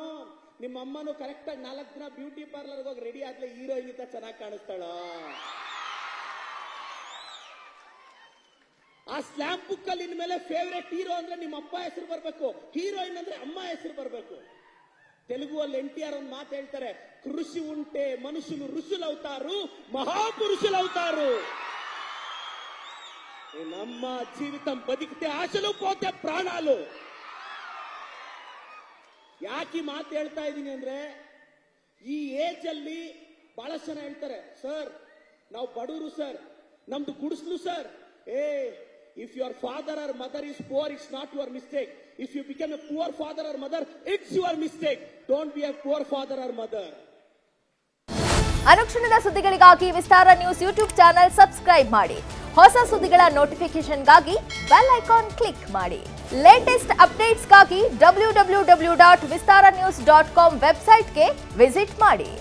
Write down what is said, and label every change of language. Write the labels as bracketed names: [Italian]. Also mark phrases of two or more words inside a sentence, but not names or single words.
[Kannada] ನಿಮ್ಮ ಅಮ್ಮನೂ ಕರೆಕ್ಟ್ ಆಗಿ 4 ದಿನ [English] beauty parlour [Kannada] ಹೋಗಿ ರೆಡಿ ಆದ್ಲೆ ಹೀರೋಯಿನ್ ಅಂತ ಚೆನ್ನಾಗಿ ಕಾಣಿಸ್ತಾಳ. ಆ [English] slam book [Kannada] ಅಲ್ಲಿ ಇನ್ಮೇಲೆ [English] favourite hero [Kannada] ಅಂದ್ರೆ ನಿಮ್ಮ ಅಪ್ಪ ಹೆಸರು ಬರ್ಬೇಕು, ಹೀರೋಯಿನ್ ಅಂದ್ರೆ ಅಮ್ಮ ಹೆಸರು ಬರ್ಬೇಕು. తెలుగు ಅಲ್ಲಿ NTR ಒಂದು ಮಾತು ಹೇಳ್ತಾರೆ, [Telugu] కృషి ఉంటే మనుషులు ఋషులవుతారు, మహాపురుషులవుతారు. ನಮ್ಮ జీవితం బతికితే ఆశలు పోతే ప్రాణాలు. [Kannada] ಯಾಕೆ ಮಾತು ಹೇಳ್ತಾ ಇದ್ದೀನಿ ಅಂದ್ರೆ, ಈ ಏಜ್ ಅಲ್ಲಿ ಬಹಳಷ್ಟು ಜನ ಹೇಳ್ತಾರೆ, ಸರ್ ನಾವು ಬಡವರು ಸರ್, ನಮ್ದು ಗುಡಿಸ್ಲು ಸರ್. [English] If your father or mother is poor, it's not your mistake. If you become a poor father or mother, it's your mistake. Don't be a poor father or mother. [Kannada] ಅನುಕ್ಷಣದ ಸುದ್ದಿಗಳಿಗಾಗಿ ವಿಸ್ತಾರ ನ್ಯೂಸ್ [English] YouTube channel subscribe [Kannada] ಮಾಡಿ. ಹೊಸ ಸುದ್ದಿಗಳ ನೋಟಿಫಿಕೇಶನ್ಗಾಗಿ [English] bell icon click [Kannada] ಮಾಡಿ. ಲೇಟೆಸ್ಟ್ ಅಪ್ಡೇಟ್ಸ್ಗಾಗಿ www.vistaranews.com ವೆಬ್ಸೈಟ್ಗೆ ವಿಸಿಟ್ ಮಾಡಿ.